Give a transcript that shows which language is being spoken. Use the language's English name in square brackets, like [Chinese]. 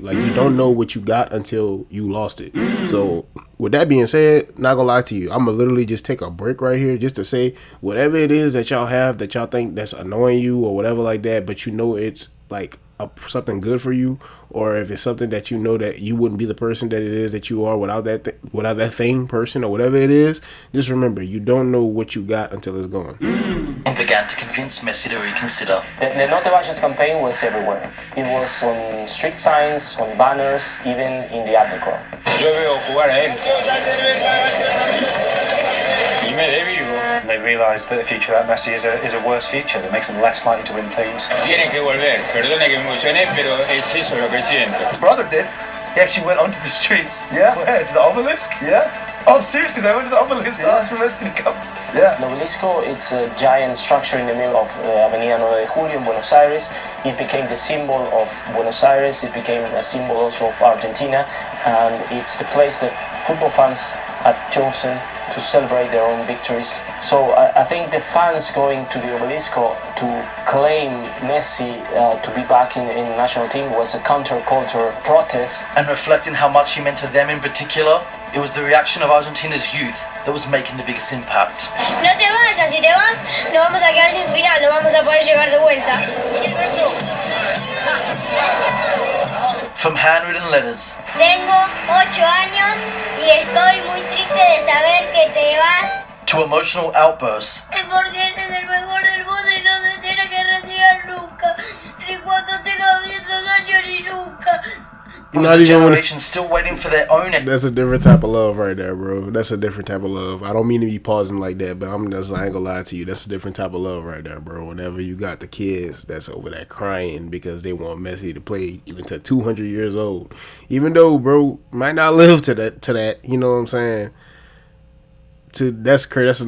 [English] Like, you don't know what you got until you lost it. So with that being said, not gonna lie to you, I'm gonna literally just take a break right here just to say whatever it is that y'all have that y'all think that's annoying you or whatever like that, but you know it's like something good for you, or if it's something that you know that you wouldn't be the person that it is that you are without that person or whatever it is, just remember, you don't know what you got until it's gone. And began to convince Messi to reconsider. The No Te Vayas campaign was everywhere. It was on street signs, on banners, even in the underground. [Spanish] Yo veo jugar a él y me desvivo. [English] And they realised that the future of Messi is a worse future that makes them less likely to win things. [Spanish] Tienen que volver. Perdone que me emocioné, pero es eso lo que siento. [English] His brother did. He actually went onto the streets. Yeah. Where? To the obelisk? Yeah. Oh, seriously? They went to the obelisk to ask for Messi to come? Yeah. The obelisco, it's a giant structure in the middle of Avenida 9 de Julio in Buenos Aires. It became the symbol of Buenos Aires. It became a symbol also of Argentina. And it's the place that football fans had chosen to celebrate their own victories. So I think the fans going to the obelisco to claim Messi to be back in the national team was a counterculture protest. And reflecting how much he meant to them in particular, it was the reaction of Argentina's youth that was making the biggest impact. [Spanish] No te vayas, si te vas, nos vamos a quedar sin final, no vamos a poder llegar de vuelta. [English] From handwritten letters. [Spanish] Tengo 8 años y estoy muy triste de saber que te vas. [English] To emotional outbursts. [Spanish] Porque eres el mejor del mundo y no se tiene que retirar nunca. Ni cuando tenga 10 años ni nunca. [English] It was a generation still waiting for their own. That's a different type of love right there, bro. That's a different type of love. I don't mean to be pausing like that, but I ain't gonna lie to you. That's a different type of love right there, bro. Whenever you got the kids that's over there crying because they want Messi to play even to 200 years old, even though, bro, might not live to that. You know what I'm saying? That's crazy.